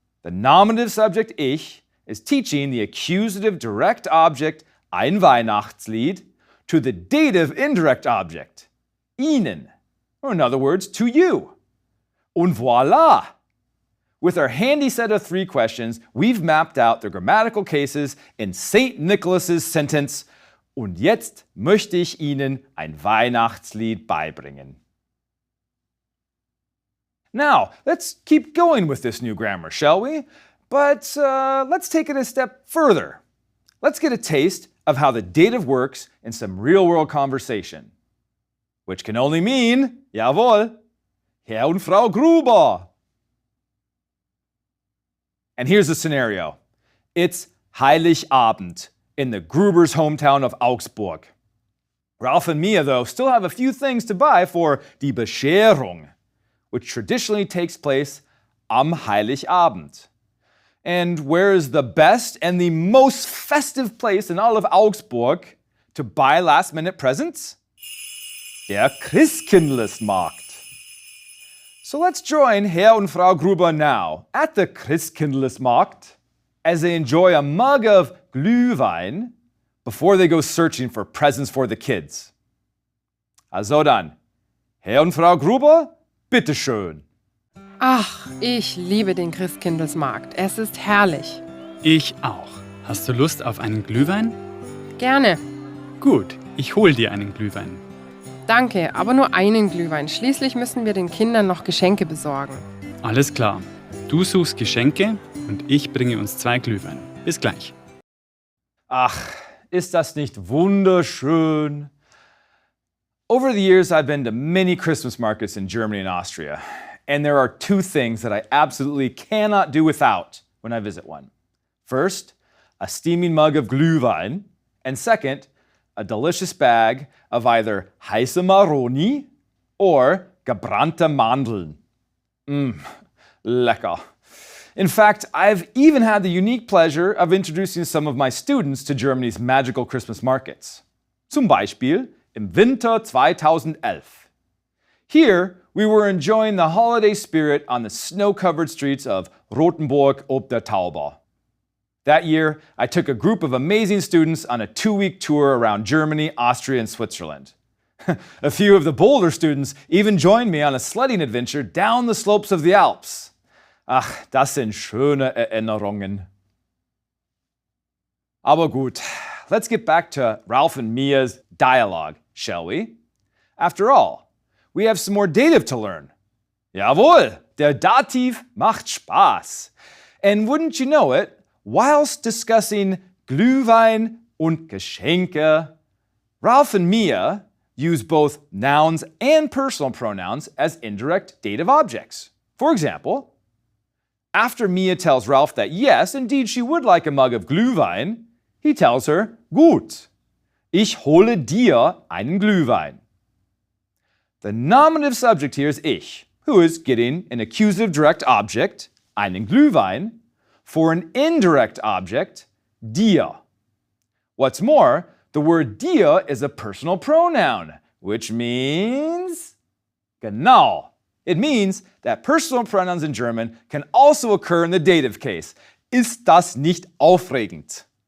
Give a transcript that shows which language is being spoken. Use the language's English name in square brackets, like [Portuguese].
[English] The nominative subject ich is teaching the accusative direct object ein Weihnachtslied to the dative indirect object, Ihnen, or in other words, to you. [German] Und voila! [English] With our handy set of 3 questions, we've mapped out the grammatical cases in St. [German] Nicholas's sentence, Und jetzt möchte ich Ihnen ein Weihnachtslied beibringen. [English] Now, let's keep going with this new grammar, shall we? But let's take it a step further. Let's get a taste of how the dative works in some real-world conversation, which can only mean, [German] jawohl, [English] Herr und Frau Gruber. And here's the scenario. It's Heiligabend in the Gruber's hometown of Augsburg. Ralph and Mia, though, still have a few things to buy for die Bescherung, which traditionally takes place [German] am Heiligabend. [English] And where is the best and the most festive place in all of Augsburg to buy last-minute presents? [German] Der Christkindlesmarkt. [English] So let's join Herr und Frau Gruber now at the Christkindlesmarkt as they enjoy a mug of Glühwein before they go searching for presents for the kids. [German] Also dann, Herr und Frau Gruber, bitteschön. Ach, ich liebe den Christkindlesmarkt. Es ist herrlich. Ich auch. Hast du Lust auf einen Glühwein? Gerne. Gut, ich hol dir einen Glühwein. Danke, aber nur einen Glühwein. Schließlich müssen wir den Kindern noch Geschenke besorgen. Alles klar. Du suchst Geschenke und ich bringe uns 2 Glühwein. Bis gleich. Ach, ist das nicht wunderschön? [English] Over the years, I've been to many Christmas markets in Germany and Austria, and there are 2 things that I absolutely cannot do without when I visit one. First, a steaming mug of Glühwein, and second, a delicious bag of either [German] heiße Maroni [English] or [German] gebrannte Mandeln. Lecker. [English] In fact, I've even had the unique pleasure of introducing some of my students to Germany's magical Christmas markets. [German] Zum Beispiel im Winter 2011. [English] Here, we were enjoying the holiday spirit on the snow-covered streets of Rothenburg ob der Tauber. That year, I took a group of amazing students on a 2-week tour around Germany, Austria, and Switzerland. A few of the bolder students even joined me on a sledding adventure down the slopes of the Alps. [German] Ach, das sind schöne Erinnerungen. Aber gut, [English] let's get back to Ralph and Mia's dialogue, shall we? After all, we have some more dative to learn. [German] Jawohl, der Dativ macht Spaß. [English] And wouldn't you know it, whilst discussing [German] Glühwein und Geschenke. [English] Ralph and Mia use both nouns and personal pronouns as indirect dative objects. For example, after Mia tells Ralph that yes, indeed she would like a mug of Glühwein, he tells her, [German] Gut, ich hole dir einen Glühwein. [English] The nominative subject here is ich, who is getting an accusative direct object, einen Glühwein, for an indirect object, dir. What's more, the word dir is a personal pronoun, which means [German] genau. [English] It means that personal pronouns in German can also occur in the dative case. [German] Ist das nicht aufregend?